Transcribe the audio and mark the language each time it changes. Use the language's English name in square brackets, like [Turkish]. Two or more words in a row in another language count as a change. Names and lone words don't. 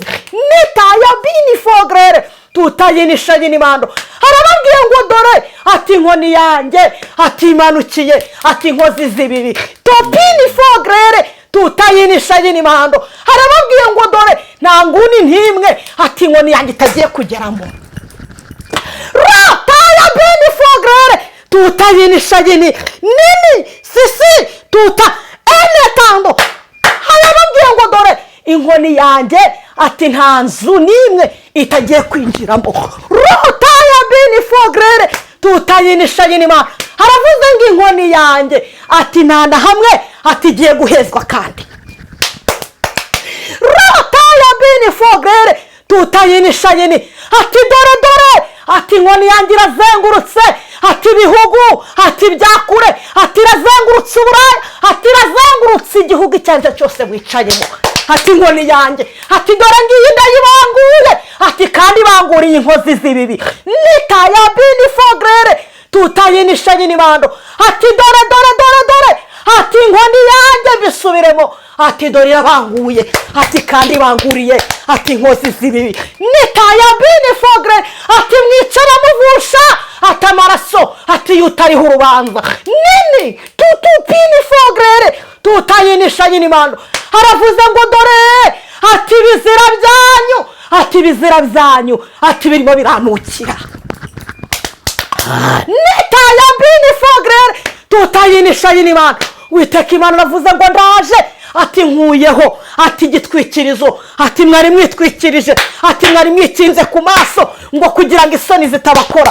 [Kinyarwanda] Nitaya bini fogre tutayini shayini mando. Arababwiye ngo dore ati inkoni yanjye ati imanukiye ati inkozi z'ibibi. Topini fogre tutayini shayini mando. Arababwiye ngo dore nta nguni ntimwe ati inkoni yanjye itagiye kugeramo. Taya bini fogre tutayini shayini nini sisi tuta ene tando. Arababwiye ngo dore inkoni yanjye ati nta nzu nimwe itagiye kwinjiramo. Taya bini fogre tutayini shayini mando. Aravuze ngo inkoni yanjye ati nta na hamwe ati igiye guhezwa kandi. Taya bini fogre tutayini shayini ati dore ati inkoni yanjye irazengurutse ati ibihugu ati byakure ati irazengurutse Uburaya ati irazengurutse igihugu icyo ari cyo cyose wicayemo. Ati inkoni yanjye ati dore ngiyi ndayibanguye ati kandi banguriye inkozi z'ibibi. Nitaya bini fogre tutayini shayini mando. Ati dore ati inkoni yanjye bisubiremo ati dore irabanguye ati kandi banguriye ati inkozi z'ibibi. Nitaya bini fogre ati mwicara muvusha ati amaraso ati yutariho urubanza. Nini tutu bini fogre tutayini shayini mando. Aravuze ngo dore ati bizira byanyu ati birimo biranukira. Nitaya bini fogre tutayini shayini mando. Uwiteka Imana aravuze ngo ndaje ati nkuyeho ati igitwikirizo ati mwari mwitwikirije ati mwari mwikinze ku maso ngo kugira ngo isoni zitabakora.